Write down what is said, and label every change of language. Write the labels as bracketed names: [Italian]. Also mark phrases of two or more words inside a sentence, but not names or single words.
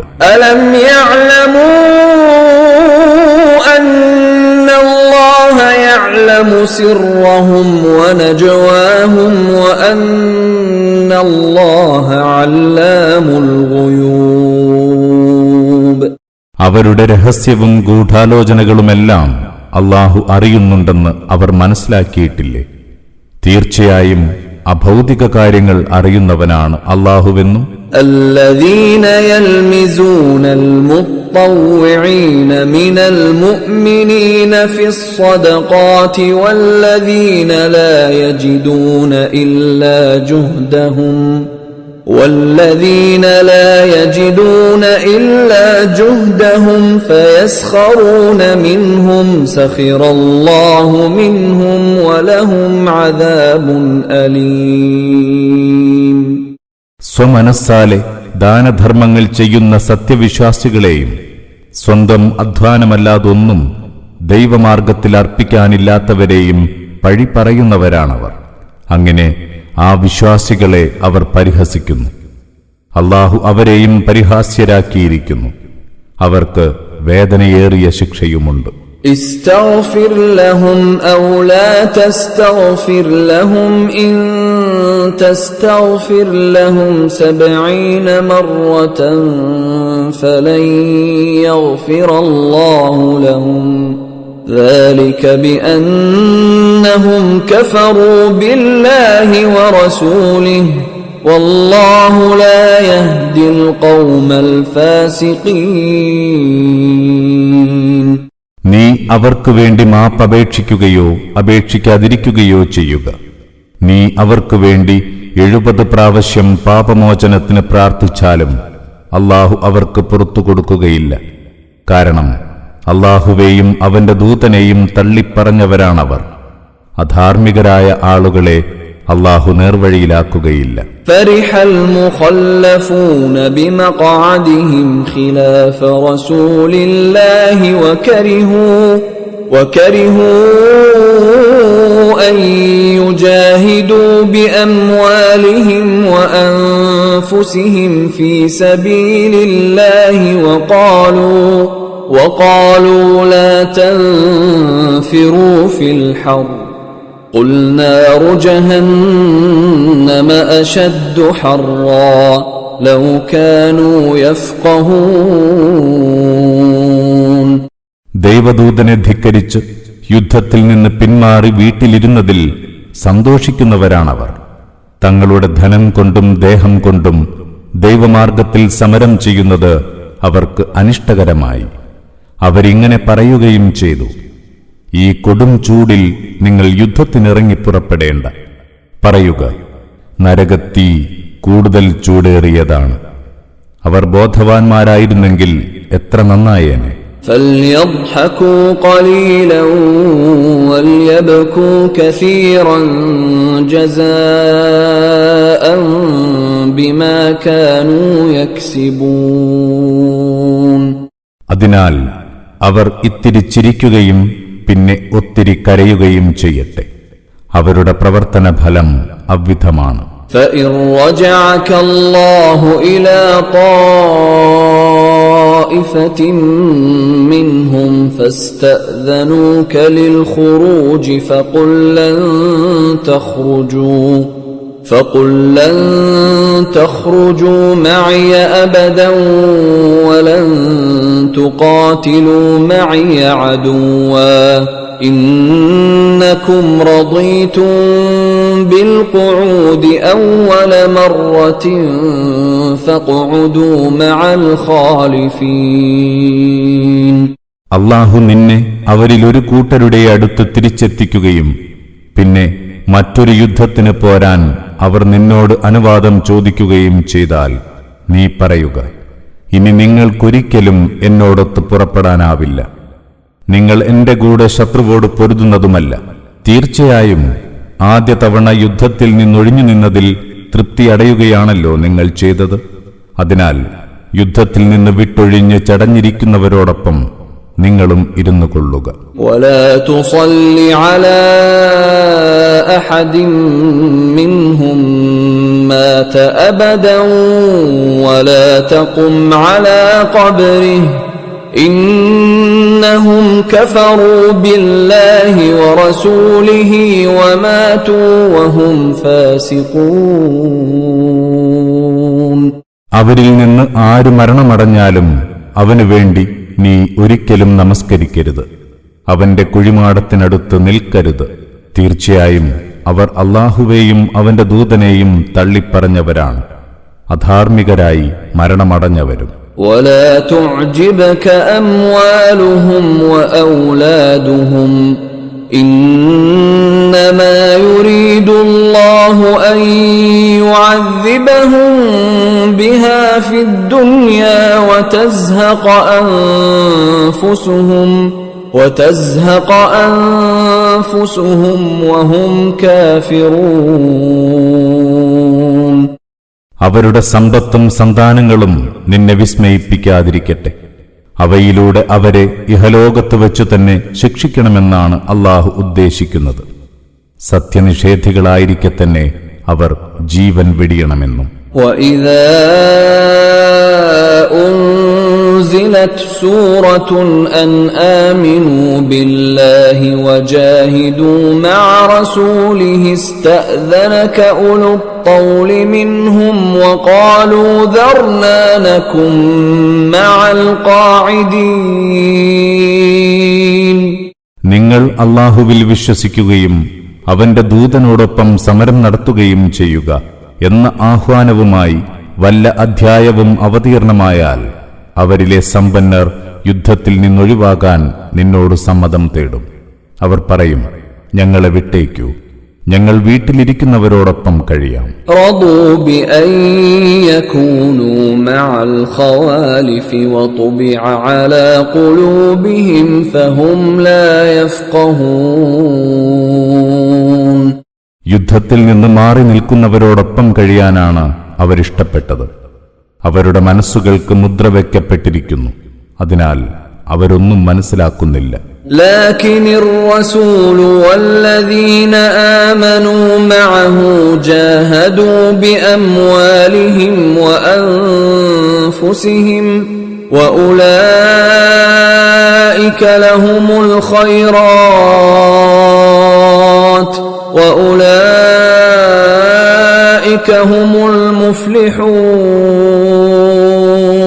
[Arabic] ألم يعلموا أن الله يعلم سرهم ونجواهم وأن الله علام الغيوب. [Malayalam] അവരുടെ രഹസ്യവും ഗൂഢാലോചനകളുമെല്ലാം അല്ലാഹു അറിയുന്നുണ്ടെന്ന് അവർ മനസ്സിലാക്കിയിട്ടില്ലേ? തീർച്ചയായും അഭൗതിക കാര്യങ്ങൾ അറിയുന്നവനാണ് അല്ലാഹുവെന്നും [Arabic] الذين يلمزون المطوعين من المؤمنين في الصدقات والذين لا يجدون إلا جهدهم فيسخرون منهم سخر الله منهم ولهم عذاب أليم. [Malayalam] സ്വമനസ്സാലെ ദാനധർമ്മങ്ങൾ ചെയ്യുന്ന സത്യവിശ്വാസികളെയും സ്വന്തം അധ്വാനമല്ലാതൊന്നും ദൈവമാർഗത്തിൽ അർപ്പിക്കാനില്ലാത്തവരെയും പഴി പറയുന്നവരാണവർ. അങ്ങനെ ആ വിശ്വാസികളെ അവർ പരിഹസിക്കുന്നു. അല്ലാഹു അവരെയും പരിഹാസ്യരാക്കിയിരിക്കുന്നു. അവർക്ക് വേദനയേറിയ ശിക്ഷയുമുണ്ട്. [Arabic] استغفر لهم أو لا تستغفر لهم إن تستغفر لهم 70 مرة فلن يغفر الله لهم ذلك بأنهم كفروا بالله ورسوله والله لا يهدي القوم الفاسقين. [Malayalam] നീ അവർക്കു വേണ്ടി മാപ്പപേക്ഷിക്കുകയോ അപേക്ഷിക്കാതിരിക്കുകയോ ചെയ്യുക. നീ അവർക്കു വേണ്ടി 70 പ്രാവശ്യം പാപമോചനത്തിന് പ്രാർത്ഥിച്ചാലും അല്ലാഹു അവർക്ക് പുറത്തു കൊടുക്കുകയില്ല. കാരണം അല്ലാഹുവേയും അവന്റെ ദൂതനെയും തള്ളിപ്പറഞ്ഞവരാണവർ. അധാർമികരായ ആളുകളെ അല്ലാഹു നേർവഴിയിലാക്കുകയില്ല. [Arabic] فرح المخلفون بمقعدهم خلاف رسول الله وكرهوا أن يجاهدوا بأموالهم وأنفسهم في سبيل الله وقالوا لا تنفروا في الحر قل نار جهنم أشد حرا لو كانوا يفقهون. [Malayalam] ദൈവദൂതനെ ധിക്കരിച്ച് യുദ്ധത്തിൽ നിന്ന് പിന്മാറി വീട്ടിലിരുന്നതിൽ സന്തോഷിക്കുന്നവരാണവർ. തങ്ങളുടെ ധനം കൊണ്ടും ദേഹം കൊണ്ടും ദൈവമാർഗത്തിൽ സമരം ചെയ്യുന്നത് അവർക്ക് അനിഷ്ടകരമായി. അവരിങ്ങനെ പറയുകയും ചെയ്തു: ഈ കൊടും ചൂടിൽ നിങ്ങൾ യുദ്ധത്തിനിറങ്ങി പുറപ്പെടേണ്ട. പറയുക, നരകത്തീ കൂടുതൽ ചൂടേറിയതാണ്. അവർ ബോധവാന്മാരായിരുന്നെങ്കിൽ എത്ര നന്നായേനെ. [Arabic] فليضحكوا قليلا وليبكوا كثيرا جزاء بما كانوا يكسبون. [Malayalam] അതിനാൽ അവർ ഇത്തിരി ചിരിക്കുകയും പിന്നെ ഒത്തിരി കരയുകയും ചെയ്യട്ടെ. അവരുടെ പ്രവർത്തന ഫലം അവ്വിധമാണ്. [Arabic] فإن رجعك الله إلى طائفة منهم فاستأذنوك للخروج فقل لن تخرجوا معي أبدا ولن تقاتلوا معي عدوا إنكم رضيتم بالقعود أول مرة فاقعدوا مع الخالفين. [Malayalam] അല്ലാഹു നിന്നെ അവരിലൊരു കൂട്ടരുടെ അടുത്ത് തിരിച്ചെത്തിക്കുകയും പിന്നെ മറ്റൊരു യുദ്ധത്തിന് പോരാൻ അവർ നിന്നോട് അനുവാദം ചോദിക്കുകയും ചെയ്താൽ നീ പറയുക, ഇനി നിങ്ങൾക്കൊരിക്കലും എന്നോടൊത്ത് പുറപ്പെടാനാവില്ല. നിങ്ങൾ എന്റെ കൂടെ ശത്രുവോട് പൊരുതുന്നതുമല്ല. തീർച്ചയായും ആദ്യ തവണ യുദ്ധത്തിൽ നിന്നൊഴിഞ്ഞു നിന്നതിൽ തൃപ്തി അടയുകയാണല്ലോ നിങ്ങൾ ചെയ്തത്. അതിനാൽ യുദ്ധത്തിൽ നിന്ന് വിട്ടൊഴിഞ്ഞ് ചടഞ്ഞിരിക്കുന്നവരോടൊപ്പം നിങ്ങളും ഇരുന്നു കൊള്ളുക. [Arabic] ولا تصل على أحد منهم مات أبدا ولا تقم على قبره إنهم كفروا بالله ورسوله وماتوا وهم فاسقون. [Malayalam] അവരിൽ നിന്ന് ആര് മരണമടഞ്ഞാലും അവനു വേണ്ടി നീ ഒരിക്കലും നമസ്കരിക്കരുത്. അവന്റെ കുഴിമാടത്തിനടുത്ത് നിൽക്കരുത്. തീർച്ചയായും അവർ അല്ലാഹുവേയും അവന്റെ ദൂതനെയും തള്ളിപ്പറഞ്ഞവരാണ്, അധാർമികരായി മരണമടഞ്ഞവരും. [Arabic] ولا تعجبك أموالهم وأولادهم إنما يريد الله أن يعذبهم بها في الدنيا وتزهق أنفسهم وهم كافرون. [Malayalam] അവരുടെ സമ്പത്തും സന്താനങ്ങളും നിന്നെ വിസ്മയിപ്പിക്കാതിരിക്കട്ടെ. അവയിലൂടെ അവരെ ഇഹലോകത്ത് വെച്ചു തന്നെ ശിക്ഷിക്കണമെന്നാണ് അല്ലാഹു ഉദ്ദേശിക്കുന്നത്. സത്യനിഷേധികളായിരിക്കെ തന്നെ അവർ ജീവൻ വെടിയണമെന്നും. [Arabic] وَإِذَا أُنزِلَتْ سُورَةٌ أَنْ آمِنُوا بِاللَّهِ وَجَاهِدُوا مَعَ رَسُولِهِ اسْتَأْذَنَكَ أُولُو الطَّوْلِ مِنْهُمْ وَقَالُوا ذَرْنَا نَكُن مَعَ الْقَاعِدِينَ. [Malayalam] നിങ്ങൾ അല്ലാഹുവിൽ വിശ്വസിക്കുകയും അവന്റെ ദൂതനോടൊപ്പം സമരം നടത്തുകയും ചെയ്യുക എന്ന ആഹ്വാനവുമായി വല്ല അധ്യായവും അവതീർണമായാൽ അവരിലെ സമ്പന്നർ യുദ്ധത്തിൽ നിന്നൊഴിവാകാൻ നിന്നോട് സമ്മതം തേടും. അവർ പറയും, ഞങ്ങളെ വിട്ടേക്കൂ, ഞങ്ങൾ വീട്ടിലിരിക്കുന്നവരോടൊപ്പം കഴിയാം. [Arabic] رضوا بأن يكونوا مع الخوالف وطبع على قلوبهم فهم لا يفقهون. [Malayalam] യുദ്ധത്തിൽ നിന്ന് മാറി നിൽക്കുന്നവരോടൊപ്പം കഴിയാനാണ് അവരിഷ്ടപ്പെട്ടത്. അവരുടെ മനസ്സുകൾക്ക് മുദ്ര വയ്ക്കപ്പെട്ടിരിക്കുന്നു, അതിനാൽ അവരൊന്നും മനസ്സിലാക്കുന്നില്ല. [Arabic] لكن الرسول والذين آمنوا معه جاهدوا بأموالهم وأنفسهم وأولئك لهم الخيرات وأولئك هم المفلحون.